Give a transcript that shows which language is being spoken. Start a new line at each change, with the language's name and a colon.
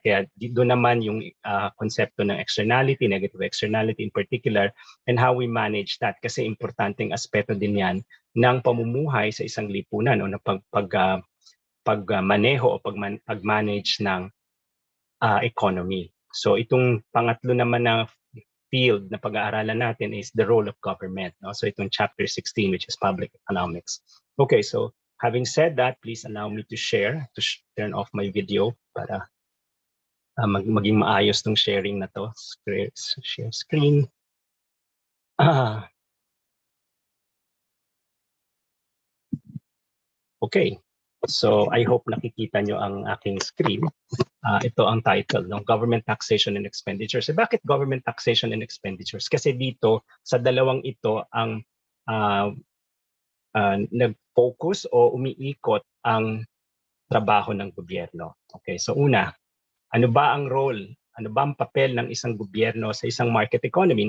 Filipino: Kaya doon naman yung konsepto ng
English: externality, negative externality in particular, and how we manage that.
Filipino: Kasi importanteng aspeto din yan ng pamumuhay sa isang lipunan o na pagmaneho o pag-manage ng economy. So itong pangatlo naman na field na pag-aaralan natin
English: is the role of government.
Filipino: No?
English: So itong chapter 16, which is public economics. Okay, so having said that, please allow me to turn off my video
Filipino: para maging maayos tong sharing na to.
English: Share screen. Okay, so I hope
Filipino: nakikita nyo ang aking screen. Ito ang title, no? Government Taxation and Expenditures. Bakit Government Taxation and Expenditures? Kasi dito, sa dalawang ito, ang nag-focus o umiikot ang trabaho ng gobyerno. Okay, so una, ano ba ang role, ano ba ang papel ng isang gobyerno sa isang market economy?